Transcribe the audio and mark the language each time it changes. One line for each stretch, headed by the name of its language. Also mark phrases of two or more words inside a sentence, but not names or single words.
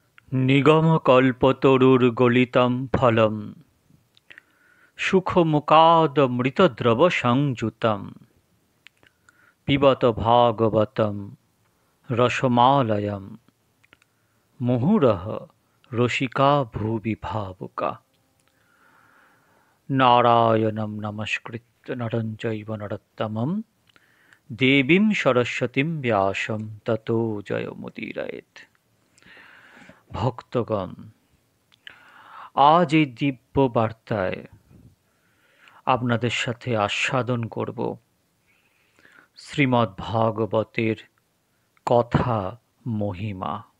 Sanskrit: নিগমকল্পতরুর্গলিतं ফলম সুখমুকাদমৃতদ্রবসংযুতম পিবত ভাগবতম রসমালয়ম মুহুরঃ রসিকা ভুবি ভাবুকা। নারায়ণং নমস্কৃত্য নরং চৈব নরোত্তমং দেবীং সরস্বতীং ব্যাসং ততো জয়মুদীরয়েৎ।
Bangla: ভক্তগণ, আজ এই দিব্য বার্তায় আপনাদের সাথে আস্বাদন করব শ্রীমদ্ ভাগবতের কথা মহিমা।